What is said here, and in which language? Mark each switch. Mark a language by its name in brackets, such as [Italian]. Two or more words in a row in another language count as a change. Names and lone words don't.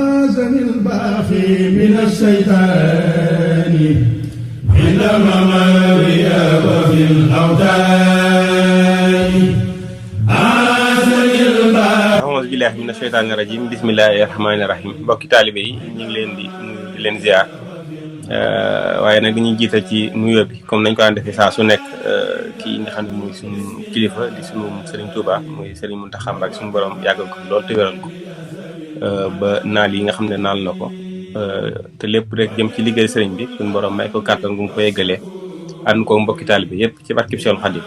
[Arabic] أعاذني الباقي من الشيطان عندما مري وفي الأوتان أعاذني الباقي. أعوذ بالله من الشيطان الرجيم بسم الله الرحمن الرحيم. [Wolof] mbokki taalibe yi ñu ngi leen di leen ziar waaye nag dañuy jiital ci nuyoo bi comme nañ ko daan defee saa su nekk kii nga xam ne muy suñu kilifa di suñu Serigne Touba muy Serigne Mountakha Mbacké suñu borom yàggal ko lool te wéral ko ba naal yi nga xam ne naal na ko te lépp rek jëm ci liggéey Serigne bi suñu borom may ko kàttan gu mu ko yeggalee ànd ko mbokki taalibe yëpp ci barkib Seexul Xadiim.